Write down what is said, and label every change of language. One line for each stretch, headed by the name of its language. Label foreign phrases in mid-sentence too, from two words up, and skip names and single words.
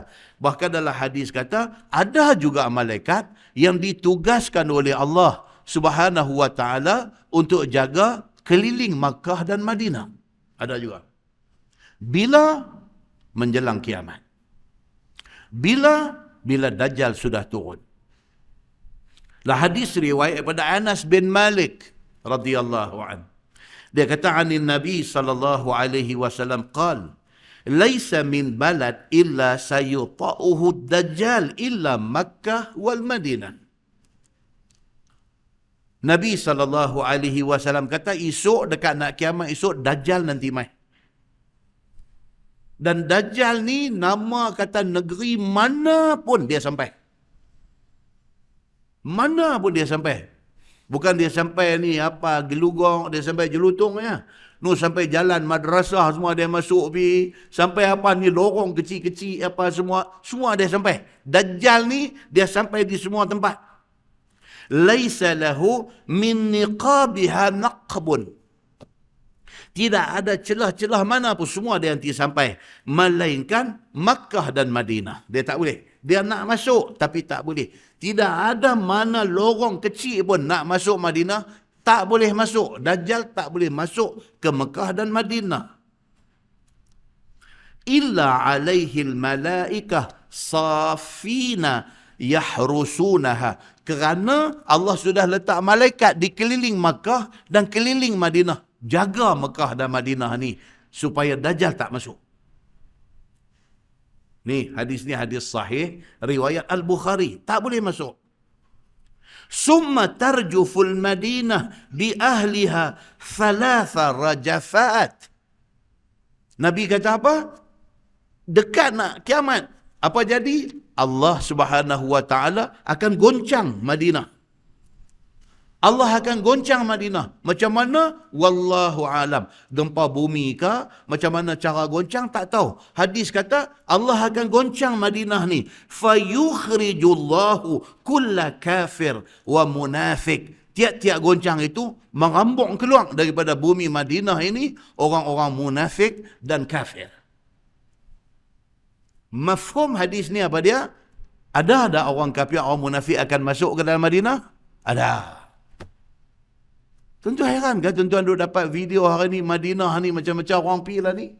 Malay: Bahkan dalam hadis kata, ada juga malaikat yang ditugaskan oleh Allah
Arabic: سبحانه وتعالى
Malay: untuk jaga keliling Makkah dan Madinah. Ada juga. Bila menjelang kiamat. Bila Dajjal sudah turun. Lah hadis riwayat daripada Anas bin Malik
Arabic: رضي الله عنه.
Malay: Dia kata,
Arabic: عن النبي صلى الله عليه وسلم قال ليس من بلد إلا سيطؤه الدجال إلا مكة والمدينة.
Malay: Nabi
Arabic: صلى الله عليه وسلم
Malay: kata, esok dekat nak kiamat esok Dajjal nanti mai. Dan Dajjal ni nama kata negeri mana pun dia sampai. Mana pun dia sampai. Bukan dia sampai ni apa Gelugong, dia sampai Jelutong ya. Nu sampai jalan madrasah semua dia masuk pi, sampai apa ni lorong kecil-kecil apa semua dia sampai. Dajjal ni dia sampai di semua tempat.
Arabic: ليس له من نقابها نقب.
Malay: Tidak ada celah-celah mana pun semua dia nanti sampai. Melainkan Makkah dan Madinah. Dia tak boleh. Dia nak masuk tapi tak boleh. Tidak ada mana lorong kecil pun nak masuk Madinah, tak boleh masuk. Dajjal tak boleh masuk ke Mekah dan Madinah.
Arabic: إلا عليه الملائكة صافين يحرسونها.
Malay: Kerana Allah sudah letak malaikat di keliling Makkah dan keliling Madinah. Jaga Mekah dan Madinah ni supaya Dajjal tak masuk. Ni hadis ni hadis sahih riwayat Al-Bukhari, tak boleh masuk.
Arabic: ثم ترجف المدينة بأهلها ثلاث رجفات.
Malay: Nabi kata apa? Dekat nak kiamat, apa jadi? Allah
Arabic: سبحانه وتعالى
Malay: akan goncang Madinah. Allah akan goncang Madinah. Macam mana?
Arabic: والله أعلم.
Malay: Gempa bumi ke? Macam mana cara goncang? Tak tahu. Hadis kata Allah akan goncang Madinah ni.
Arabic: فيخرج الله كل كافر ومنافق.
Malay: Tiap-tiap goncang itu merambung keluar daripada bumi Madinah ini orang-orang munafik dan kafir. Mafhum hadis ni apa dia? Ada orang kafir, orang munafik akan masuk ke dalam Madinah? Ada. Tentu heran kan tuan-tuan duk dapat video hari ni Madinah ni macam-macam orang pergi lah ni.